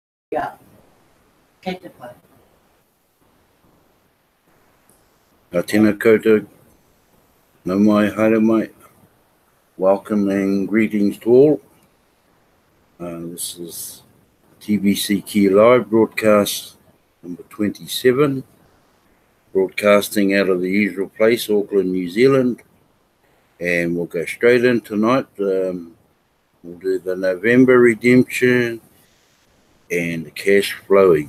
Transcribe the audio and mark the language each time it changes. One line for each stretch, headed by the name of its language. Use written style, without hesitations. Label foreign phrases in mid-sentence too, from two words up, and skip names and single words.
Māori: Yeah. Kate pai. Tēnā koutou, nau mai, haere mai.
English: Welcome and greetings to all. This is TBC Kii Live Broadcast number 27, broadcasting out of the usual place, Auckland, New Zealand. And we'll go straight in tonight. We'll do the November redemption and the cash flowing.